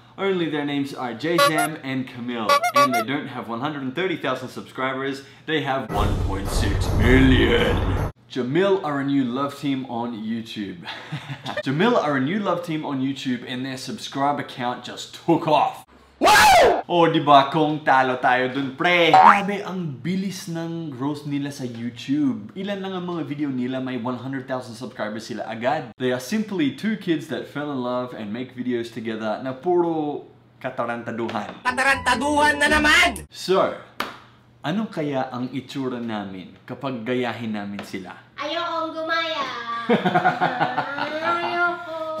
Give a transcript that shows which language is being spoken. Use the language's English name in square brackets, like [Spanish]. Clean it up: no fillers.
[English] Only their names are J-Jam and Camille. And they don't have 130,000 subscribers. They have 1.6 million. Ja Mill are a new love team on YouTube. Ja Mill are a new love team on YouTube and their subscriber count just took off. [Filipino] Wow! Oh, diba kung talo tayo dun, pre? Grabe, ang bilis ng growth nila sa YouTube. Ilan lang ang mga video nila, may 100,000 subscribers sila agad. [English] They are simply two kids that fell in love and make videos together [Filipino] na puro katarantaduhan. Katarantaduhan na naman! So, ano kaya ang itsura namin kapag gayahin namin sila? Ayokong gumaya. Ayoko.